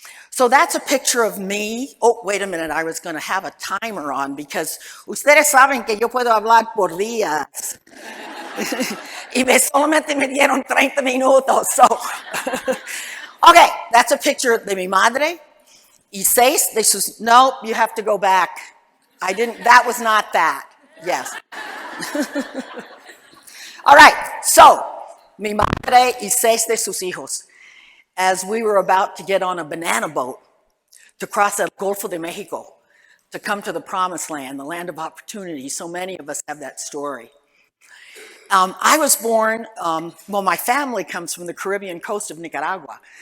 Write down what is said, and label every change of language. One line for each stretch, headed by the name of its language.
English: So that's a picture of me. Oh, wait a minute, I was going to have a timer on because
Spanish: ustedes saben que yo puedo hablar por días. Y solamente me dieron 30 minutos.
English: So, okay, that's a picture
Spanish: de mi madre. Y 6 de sus,
English: no, you have to go back. I didn't, that was not that. Yes. All right, so,
Spanish: mi madre y 6 de sus hijos.
English: As we were about to get on a banana boat to cross
Spanish: el Golfo de Mexico,
English: to come to the promised land, the land of opportunity. So many of us have that story. I was born, well, my family comes from the Caribbean coast of Nicaragua.